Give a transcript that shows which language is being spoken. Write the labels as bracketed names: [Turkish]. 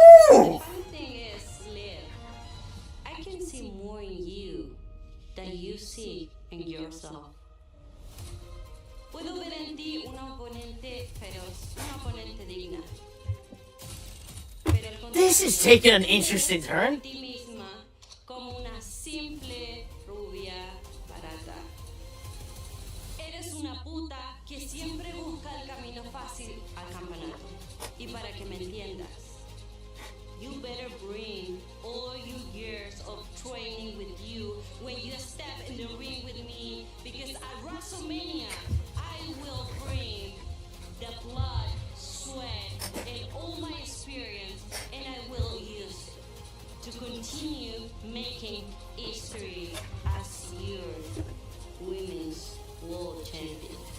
[English] The funny thing is, Liv, I can see more in you than you see in yourself. [Spanish] Puedo ver en ti una oponente feroz, una oponente digna. Pero al [English] This is taking an interesting turn. [Spanish] ti misma como una simple rubia barata. Eres una puta que siempre busca el camino fácil al campeonato. Y para que me entiendas, [English] you better bring all your years of training with you when you step in the ring with me, because at WrestleMania, I will bring the blood, sweat, and all my experience, and I will use it to continue making history as your women's world champion.